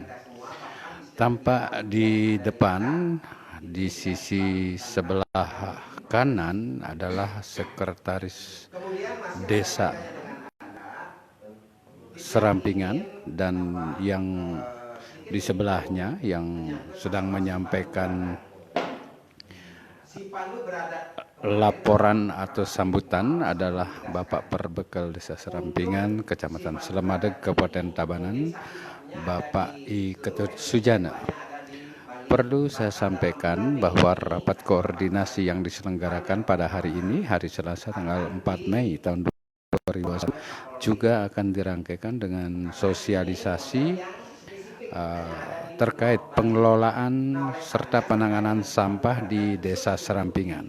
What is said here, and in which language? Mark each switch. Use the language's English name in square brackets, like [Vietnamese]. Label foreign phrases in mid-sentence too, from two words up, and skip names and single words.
[Indonesian] Tampak di depan, di sisi sebelah kanan adalah Sekretaris Desa Serampingan, dan yang di sebelahnya yang sedang menyampaikan laporan atau sambutan adalah Bapak Perbekal Desa Serampingan, Kecamatan Selemadeg, Kabupaten Tabanan, Bapak I. Ketut Sujana. Perlu saya sampaikan bahwa rapat koordinasi yang diselenggarakan pada hari ini, hari Selasa tanggal 4 Mei tahun 2021 juga akan dirangkaikan dengan sosialisasi terkait pengelolaan serta penanganan sampah di Desa Serampingan.